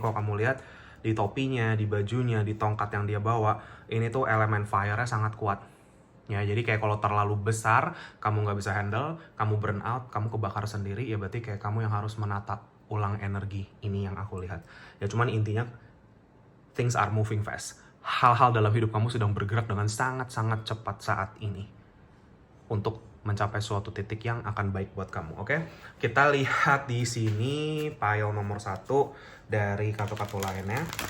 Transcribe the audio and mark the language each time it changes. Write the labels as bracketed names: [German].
[Indonesian] Kalau kamu lihat di topinya, di bajunya, di tongkat yang dia bawa, ini tuh elemen fire-nya sangat kuat ya. Jadi kayak kalau terlalu besar, kamu nggak bisa handle, kamu burn out, kamu kebakar sendiri, ya berarti kayak kamu yang harus menata ulang energi. Ini yang aku lihat ya. Cuman intinya [English] things are moving fast. [Indonesian] Hal-hal dalam hidup kamu sedang bergerak dengan sangat-sangat cepat saat ini untuk mencapai suatu titik yang akan baik buat kamu. Oke, kita lihat di sini pile nomor 1 dari kartu-kartu lainnya.